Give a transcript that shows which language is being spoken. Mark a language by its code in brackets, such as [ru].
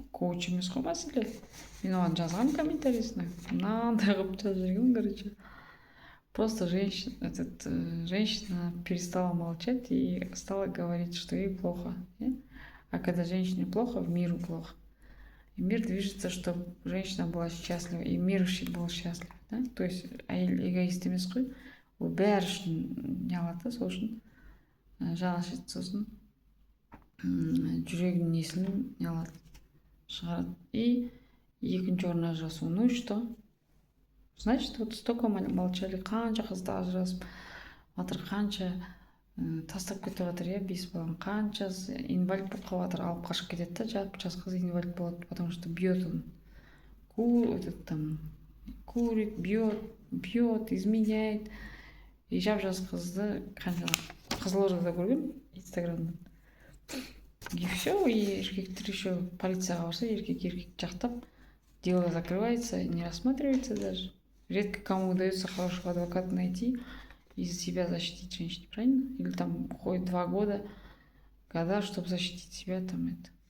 [kk] Коуч емес қой мәселе. Мен оған жазған комментарийсіне, мынандай қылып жазып жүргенмін, [ru] короче. Просто женщина перестала молчать и стала говорить, что ей плохо. [en] Yeah? [ru] А когда женщине плохо, в миру плохо. И мир движется, чтобы женщина была счастлива, и мир был счастлив. Да? То есть [kk] әйел эгоист емес қой. Ол бәрі үшін не алады, сол үшін жаны ашиды, сосын жүрегінің несін не алады, шығарады. И екінші орын ажырасу. [ru] Ну и что? Значит, вот столько молчали, [kk] қанша қызды ажырасып жатыр, қанша тастап кетіп жатыр, иә, 5 баланы. Қаншасы инвалид болып қалып жатыр, алып қашып кетеді да, жарты жас қыз инвалид болады, [ru] потому что бьет он. Этот там курит, бьет, изменяет. [kk] И жап-жас қызды қанша Қызылордада көрген инстаграмдан. [ru] И все, и [kk] еркектер [ru] еще [kk] полицияға барса, еркек жақтап, [ru] дело закрывается, не рассматривается даже. Редко кому удается хорошего адвоката найти и за себя защитить женщину, правильно? Или там уходит 2 года, чтобы защитить себя, там это.